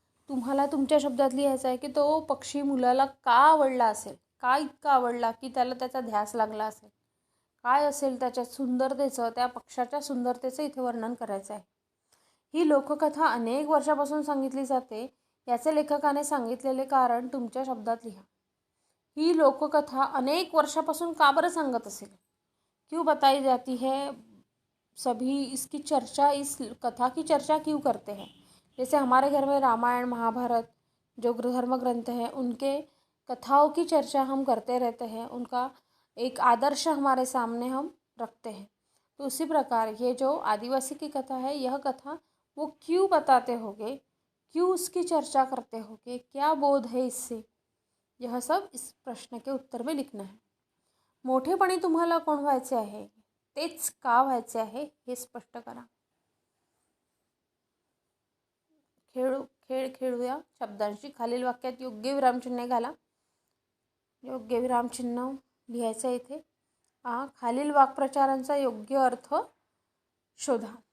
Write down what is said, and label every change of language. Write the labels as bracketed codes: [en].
[mr] तुम्हाला तुमच्या शब्दात लिहायचं आहे की तो पक्षी मुलाला का आवडला असेल, का इतका आवडला की त्याला त्याचा ध्यास लागला असेल, काय असेल त्याच्या सुंदरतेचं, त्या पक्षाच्या सुंदरतेचं इथे वर्णन करायचं आहे. ही लोककथा अनेक वर्षापासून सांगितली जाते, याचे लेखकाने सांगितलेले कारण तुमच्या शब्दात लिहा. ही लोककथा अनेक वर्षापासून का बरं सांगत असेल, [hi] क्यों बताई जाती है, सभी इसकी चर्चा, इस कथा की चर्चा क्यों करते हैं. जैसे हमारे घर में रामायण महाभारत जो धर्म ग्रंथ हैं उनके कथाओं की चर्चा हम करते रहते हैं, उनका एक आदर्श हमारे सामने हम रखते हैं. तो उसी प्रकार ये जो आदिवासी की कथा है, यह कथा वो क्यों बताते होंगे, क्यों उसकी चर्चा करते होंगे, क्या बोध है इससे, यह सब इस प्रश्न के उत्तर में लिखना है. [mr] मोठेपणी तुम्हाला कोण व्हायचे आहे, तेच का व्हायचे आहे हे स्पष्ट करा. खेळ खेळूया शब्दांशी. खालील वाक्यात योग्य विरामचिन्हे घाला. योग्य विरामचिन्ह लिहायचं इथे. खालील वाक्प्रचारांचा योग्य अर्थ शोधा.